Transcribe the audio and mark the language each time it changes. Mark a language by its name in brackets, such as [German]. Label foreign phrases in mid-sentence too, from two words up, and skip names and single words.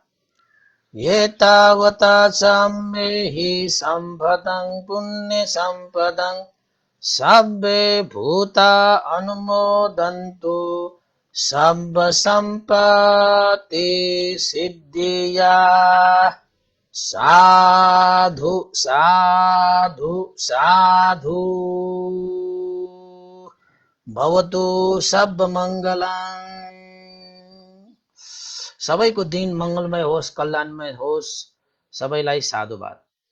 [Pali] एतावता चाम्मेहि सम्पदं पुण्यसम्पदं सब्बे भूता अनुमोदन्तु सब्ब सम्पत्ति सिद्धिया। साधु साधु साधु। भवतु सब मंगलम्। [Nepali] सबैको दिन मंगलमय होस्, कल्याणमय होस्। सबैलाई साधुवाद।